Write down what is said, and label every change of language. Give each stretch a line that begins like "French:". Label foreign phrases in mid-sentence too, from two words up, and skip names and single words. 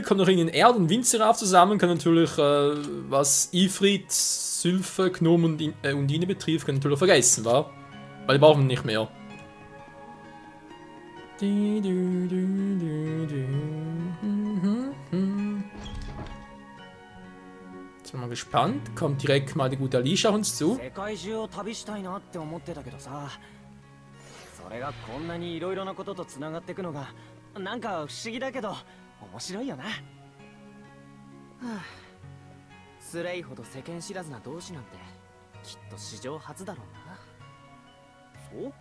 German: Kommt noch irgendein Erd- und Windseraph zusammen. Kann natürlich, was Ifrit, Sylphe, Gnome und Undine betrifft, kann natürlich vergessen, wa? Weil die brauchen wir nicht mehr. Jetzt bin mal gespannt. Kommt direkt mal die gute Alicia auf uns zu.
Japanese: 世界中を旅したいなって思ってたけどさ、それがこんなにいろいろなこととつながっていくのがなんか不思議だけど面白いよな。はあ、スレイほど世間知らずな同志なんてきっと史上初だろうな。